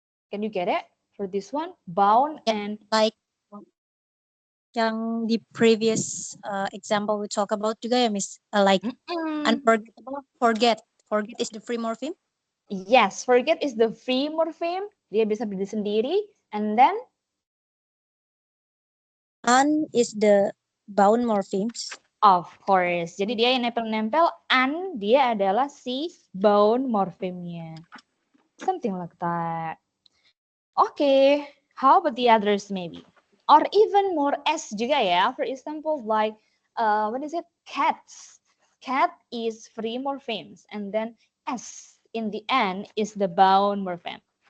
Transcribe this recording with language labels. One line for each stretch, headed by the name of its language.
English: Can you get it for this one? Bound and like
Indonesian: yang di
English: previous example we talk about
Indonesian: juga ya,
English: Miss? Like unforgettable, forget. Forget is the free morpheme. Yes, forget is the free morpheme.
Indonesian: Dia bisa berdiri sendiri.
English: And then Is the bound morphemes. of course.
Indonesian: Jadi dia yang nempel-nempel. Dia adalah si bound morpheme-nya.
English: Something like that. Okay, how about the others maybe? Or even more S
Indonesian: juga ya.
English: For example, like, what is it? Cats. Cat is free morphemes. And then S in the end is the bound morpheme.